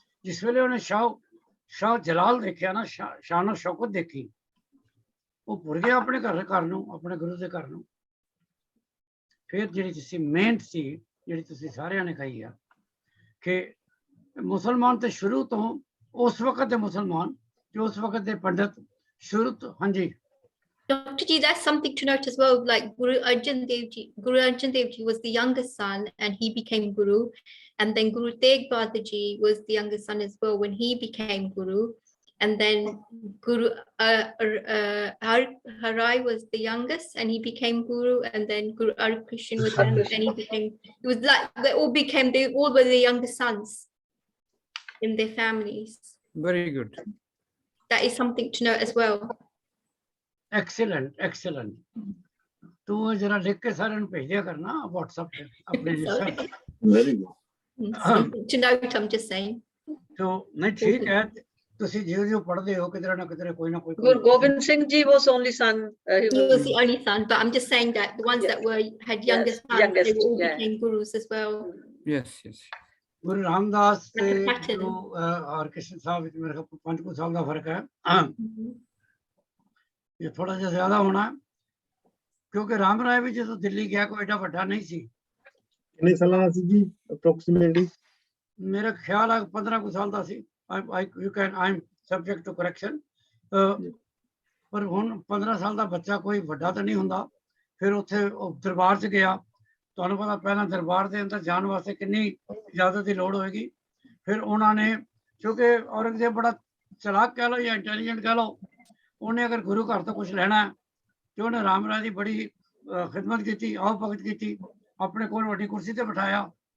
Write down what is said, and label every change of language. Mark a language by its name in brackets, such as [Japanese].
[Punjabi] ਜਿਸ ਵੇਲੇ ਉਹਨੇ ਸ਼ਾਹ ਜਲਾਲ ਦੇਖਿਆ ਨਾ, ਸ਼ਾਨ ਸ਼ੌਕਤ ਦੇਖੀ, ਉਹ ਭੁੱਲ ਗਿਆ ਆਪਣੇ ਘਰ ਨੂੰ, ਆਪਣੇ ਗੁਰੂ ਦੇ ਘਰ ਨੂੰ। ਫਿਰ ਜਿਹੜੀ ਤੁਸੀਂ ਮਿਹਨਤ ਸੀ, ਜਿਹੜੀ ਤੁਸੀਂ ਸਾਰਿਆਂ ਨੇ ਕਹੀ ਆ ਕਿ ਮੁਸਲਮਾਨ ਤੇ ਸ਼ੁਰੂ ਤੋਂ, ਉਸ ਵਕਤ ਦੇ ਮੁਸਲਮਾਨ ਤੇ ਉਸ ਵਕਤ ਦੇ ਪੰਡਤ ਸ਼ੁਰੂ ਤੋਂ, ਹਾਂਜੀ [English] Dr. Ji, that's something to note as well. Like Guru Arjan Dev Ji was the youngest son and he became Guru. And then Guru Tegh Bahadur Ji was the youngest son as well when he became Guru. And then Guru Harai was the youngest and he became Guru. And then Guru Krishan was the youngest and he became, it was like they all were the youngest sons in their families. Very good. That is something to note as well. Excellent. [Hindi] तू जरा लिख के सारे भेज दिया करना WhatsApp पे अपने research. [English] Very good. Something to note, I'm just saying. [Hindi] तो नहीं ठीक है, [Punjabi] ਤੁਸੀਂ ਜਿਉਂ ਪੜ੍ਹਦੇ ਹੋ ਕਿਧਰੇ ਨਾ ਕਿਧਰੇ ਕੋਈ ਨਾ ਕੋਈ। [English] Guru Gobind Singh Ji was only son. He was the only son, but I'm just saying that the ones that had youngest sons, youngest, they all yeah. became gurus as well. Yes, yes. [Punjabi] Guru Ramdas ਤੇ [English] Like a pattern. [Punjabi] Guru Harkrishan ਸਾਹਿਬ ਵਿੱਚ ਮੇਰੇ ਕੋਲ 5 ਕੁ ਸਾਲ ਦਾ ਫਰਕ ਹੈ। ਇਹ ਥੋੜਾ ਜਿਹਾ ਜ਼ਿਆਦਾ ਹੋਣਾ ਕਿਉਂਕਿ ਰਾਮ ਰਾਏ ਵੀ ਜਦੋਂ ਦਿੱਲੀ ਗਿਆ ਕੋਈ ਏਡਾ ਵੱਡਾ ਨਹੀਂ ਸੀ। ਕਿੰਨੇ ਸਾਲਾਂ ਦਾ ਸੀ ਜੀ ਅਪਰੋਕਸੀਮੇਟਲੀ? ਮੇਰਾ ਖਿਆਲ ਹੈ 15 ਕੁ ਸਾਲ ਦਾ ਸੀ। [English] I'm subject to correction। [Punjabi] ਪਰ ਹੁਣ 15 ਸਾਲ ਦਾ ਬੱਚਾ ਕੋਈ ਵੱਡਾ ਤਾਂ ਨਹੀਂ ਹੁੰਦਾ। ਫਿਰ ਉੱਥੇ ਦਰਬਾਰ 'ਚ ਗਿਆ, ਤੁਹਾਨੂੰ ਪਤਾ ਪਹਿਲਾਂ ਦਰਬਾਰ ਦੇ ਅੰਦਰ ਜਾਣ ਵਾਸਤੇ ਕਿੰਨੀ ਇਜਾਜ਼ਤ ਦੀ ਲੋੜ ਹੋਏਗੀ। ਫਿਰ ਉਹਨਾਂ ਨੇ, ਕਿਉਂਕਿ ਔਰੰਗਜ਼ੇਬ ਬੜਾ ਚਲਾਕ ਕਹਿ ਲਓ ਜਾਂ ਇੰਟੈਲੀਜੈਂਟ ਕਹਿ ਲਓ, ਉਹਨੇ ਅਗਰ ਗੁਰੂ ਘਰ ਤੋਂ ਕੁਝ ਲੈਣਾ ਤੇ ਉਹਨੇ ਰਾਮ ਰਾਏ ਦੀ ਬੜੀ ਖਿਦਮਤ ਕੀਤੀ, ਆਓ ਭਗਤ ਕੀਤੀ, ਆਪਣੇ ਕੋਲ ਵੱਡੀ ਕੁਰਸੀ ਤੇ ਬਿਠਾਇਆ।